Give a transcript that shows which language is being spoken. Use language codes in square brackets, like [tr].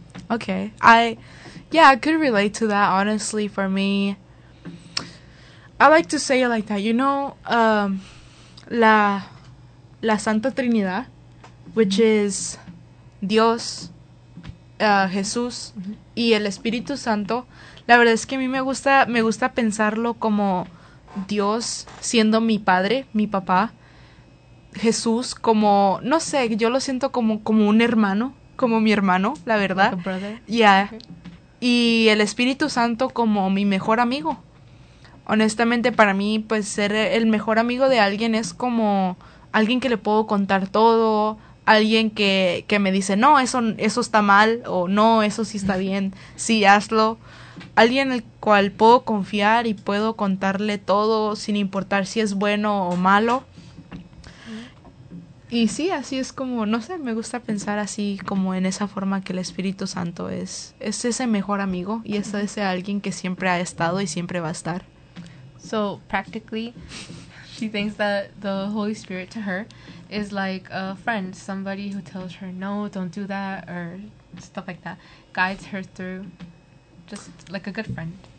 [en] Okay, I could relate to that, honestly. For me, I like to say it like that, you know, [es] la Santa Trinidad, [en] which is [es] Dios, Jesús, y el Espíritu Santo. La verdad es que a mí me gusta pensarlo como Dios siendo mi padre, mi papá, Jesús como, no sé, yo lo siento como un hermano. Como mi hermano, la verdad. [en] Like a brother. Yeah. [es] Okay. Y el Espíritu Santo como mi mejor amigo. Honestamente, para mí, pues, ser el mejor amigo de alguien es como alguien que le puedo contar todo, alguien que me dice, no, eso está mal, o no, eso sí está bien, sí, hazlo. Alguien en el cual puedo confiar y puedo contarle todo sin importar si es bueno o malo. Y sí, así es como, no sé, me gusta pensar así como en esa forma que el Espíritu Santo es ese mejor amigo y es ese alguien que siempre ha estado y siempre va a estar. [en] So, practically, she thinks that the Holy Spirit to her is like a friend, somebody who tells her, no, don't do that, or stuff like that, guides her through, just like a good friend.